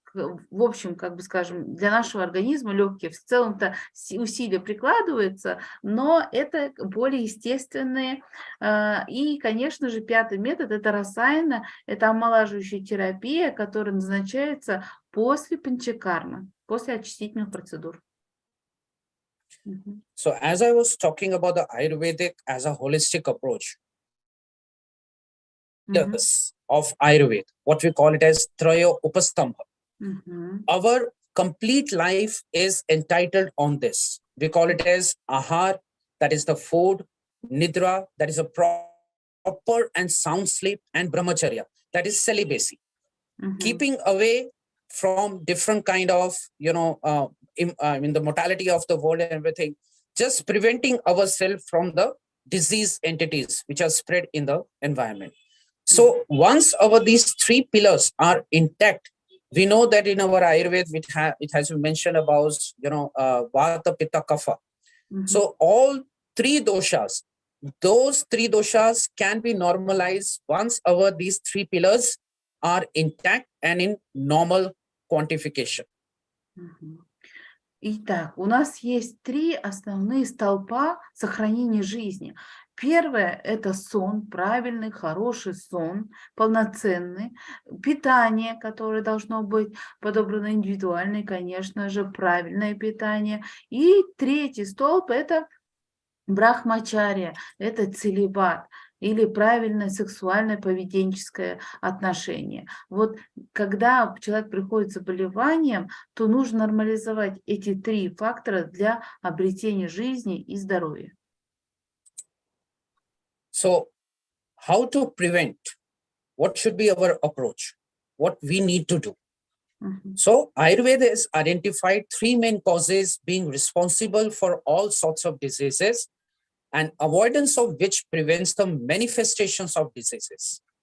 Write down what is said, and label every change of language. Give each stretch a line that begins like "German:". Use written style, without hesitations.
Russian: в общем, как бы скажем, для нашего организма легкие в целом-то усилия прикладываются, но это более естественные. И, конечно же, пятый метод – это расаяна, это омолаживающая терапия, которая назначается после панчакармы, после очистительных процедур.
English: So as I was talking about the Ayurvedic as a holistic approach, pillars of Ayurveda, what we call it as Trayo Upastambha. Our complete life is entitled on this. We call it as Ahar, that is the food, Nidra, that is a proper and sound sleep, and Brahmacharya, that is celibacy. Keeping away from different kind of, the mortality of the world and everything, just preventing ourselves from the disease entities which are spread in the environment. So once these three pillars are intact, we know that in our Ayurveda, it has been mentioned about, Vata, Pitta, Kapha. So all three doshas, those three doshas can be normalized once these three pillars are intact and in normal quantification.
Russian: Итак, у нас есть три основные столпа сохранения жизни. Первое – это сон, правильный, хороший сон, полноценный. Питание, которое должно быть подобрано индивидуально, и, конечно же, правильное питание. И третий столб – это брахмачарья, это целибат или правильное сексуальное поведенческое отношение. Вот когда человек приходит с заболеванием, то нужно нормализовать эти три фактора для обретения жизни и здоровья.
English: So, how to prevent? What should be our approach? What we need to do? So, Ayurveda has identified three main causes being responsible for all sorts of diseases, and avoidance of which prevents the manifestations of diseases.